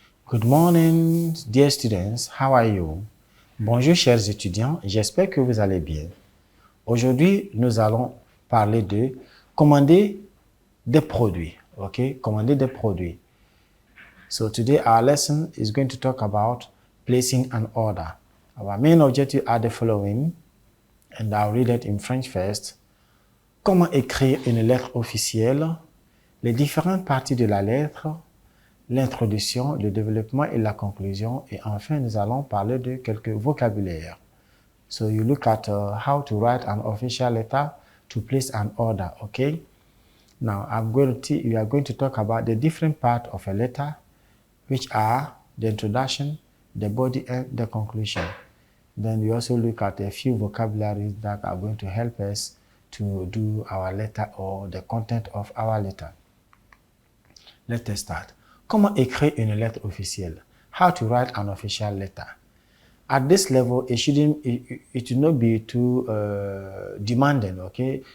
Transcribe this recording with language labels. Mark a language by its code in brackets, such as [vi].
[en] Good morning, dear students. How are you? [fr] Bonjour, chers étudiants. J'espère que vous allez bien. Aujourd'hui, nous allons parler de commander des produits. Okay? Commander des produits. [en] So today, our lesson is going to talk about placing an order. Our main objectives are the following, and I'll read it in French first. [fr] Comment écrire une lettre officielle? Les différentes parties de la lettre, l'introduction, le développement et la conclusion. Et enfin, nous allons parler de quelques vocabulaires. [en] So you look at how to write an official letter to place an order, okay? Now, we are going to talk about the different parts of a letter, which are the introduction, the body, and the conclusion. Then we also look at a few vocabularies that are going to help us to do our letter or the content of our letter. Let us start. [fr] Comment écrire une lettre officielle? [en] How to write an official letter. At this level, it should not be too demanding, okay?